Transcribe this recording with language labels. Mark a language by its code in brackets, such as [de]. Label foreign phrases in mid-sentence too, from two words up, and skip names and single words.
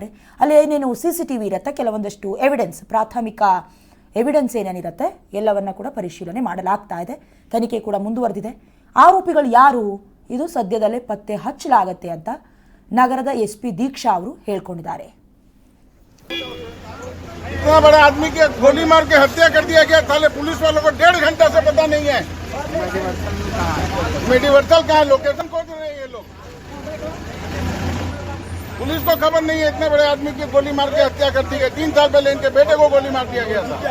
[kn] ಅಲ್ಲಿ ಏನೇನು CCTV ಇರುತ್ತೆ, ಕೆಲವೊಂದಷ್ಟು ಎವಿಡೆನ್ಸ್, ಪ್ರಾಥಮಿಕ ಎವಿಡೆನ್ಸ್ ಏನೇನಿರುತ್ತೆ ಎಲ್ಲವನ್ನ ಕೂಡ ಪರಿಶೀಲನೆ ಮಾಡಲಾಗ್ತಾ ಇದೆ. ತನಿಖೆ ಕೂಡ ಮುಂದುವರೆದಿದೆ. ಆರೋಪಿಗಳು ಯಾರು, ಇದು ಸದ್ಯದಲ್ಲೇ ಪತ್ತೆ ಹಚ್ಚಲಾಗುತ್ತೆ ಅಂತ ನಗರದ SP ದೀಕ್ಷಾ ಅವರು ಹೇಳ್ಕೊಂಡಿದ್ದಾರೆ. [hi] इतना बड़ा आदमी की गोली मार के हत्या कर दिया गया। साले पुलिस वालों को 1.5 घंटा से पता नहीं है मेडिवर्सल कहाँ है, लोकेशन खोज रहे हैं ये लोग। पुलिस को खबर नहीं है इतने बड़े आदमी की गोली मार के हत्या कर दी गई। 3 साल पहले इनके बेटे को गोली मार दिया गया था।